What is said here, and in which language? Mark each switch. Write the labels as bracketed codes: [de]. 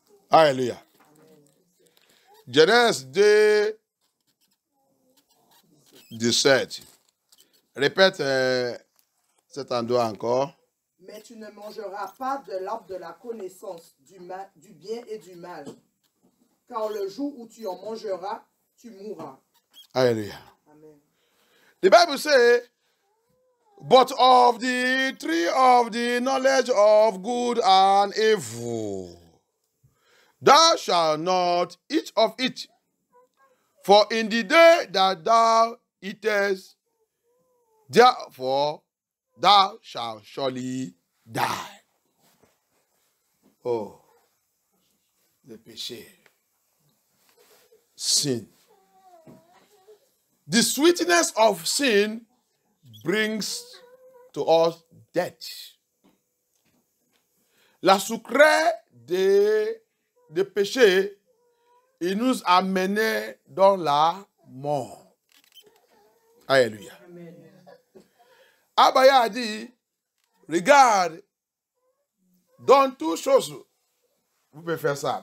[fr] Alléluia. Genèse 2, 17. Répète cet endroit encore. Mais tu ne mangeras pas de l'arbre de la connaissance du bien et du mal, car le jour où tu en mangeras, tu mourras. Alléluia. Amen. [en] The Bible says, but of the tree of the knowledge of good and evil, thou shalt not eat of it, for in the day that thou eatest, therefore thou shalt surely die. [fr] Oh, le péché. Sin. [en] The sweetness of sin brings to us death. [fr] La sucrée de péché, il nous a menés dans la mort. Alléluia. Abaya a dit, regarde, dans toutes choses, vous pouvez faire ça.